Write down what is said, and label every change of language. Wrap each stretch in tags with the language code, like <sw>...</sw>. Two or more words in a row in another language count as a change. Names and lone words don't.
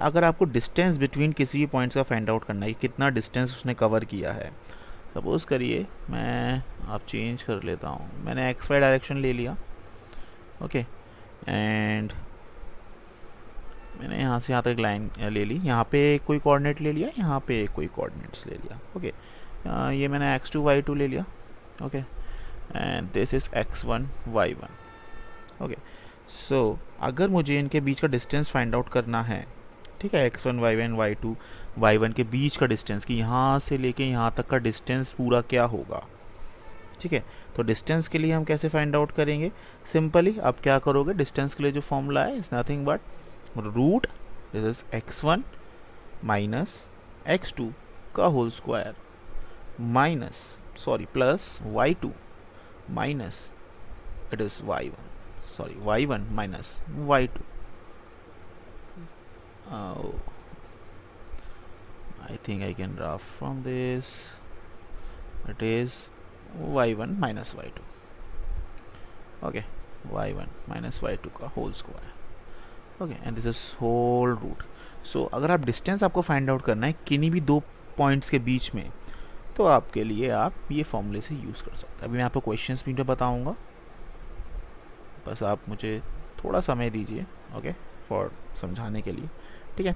<hi>अगर आपको</hi> <en>distance between</en> <hi>किसी भी पॉइंट्स का</hi> <en>find out</en> <hi>करना है, कितना डिस्टेंस उसने कवर किया है, सपोज करिए मैं आप चेंज कर लेता हूँ, मैंने एक्स वाई डायरेक्शन ले लिया,</hi> <en>okay, and</en> <hi>मैंने यहाँ से यहाँ तक लाइन ले ली, यहाँ पे कोई कोऑर्डिनेट ले लिया, यहाँ पे कोई कोऑर्डिनेट्स ले लिया, ओके, ये मैंने x2 y2 ले लिया, ओके,</hi> <en>and this is x1 y1, okay.</en> <hi>सो अगर मुझे इनके बीच का डिस्टेंस</hi> <en>find out</en> <hi>करना है, ठीक है, x1 y1 y2 y1 के बीच का डिस्टेंस, कि यहाँ से लेके यहाँ तक का डिस्टेंस पूरा क्या होगा, ठीक है, तो डिस्टेंस के लिए हम कैसे</hi> <en>find out</en> <hi>करेंगे, सिंपली आप क्या करोगे, डिस्टेंस के लिए जो फॉर्मूला है</hi> <en>is nothing but root, this is x1 minus x2</en> <hi>का</hi> <en>whole square minus sorry plus y2 minus it is y1, sorry y1 minus y2, I think I can draw from this, it is y1 minus y2, okay, y1 minus y2 का whole square, okay, and this is whole root.</en> <hi>सो अगर आप डिस्टेंस आपको</hi> <en>find out</en> <hi>करना है किन्हीं भी दो पॉइंट्स के बीच में, तो आपके लिए आप ये फॉर्मूले से यूज़ कर सकते हैं। अभी मैं आपको क्वेश्चंस भी बताऊंगा, बस आप मुझे थोड़ा समय दीजिए,</hi> <en>okay, for</en> <hi>समझाने के लिए, ठीक है।</hi>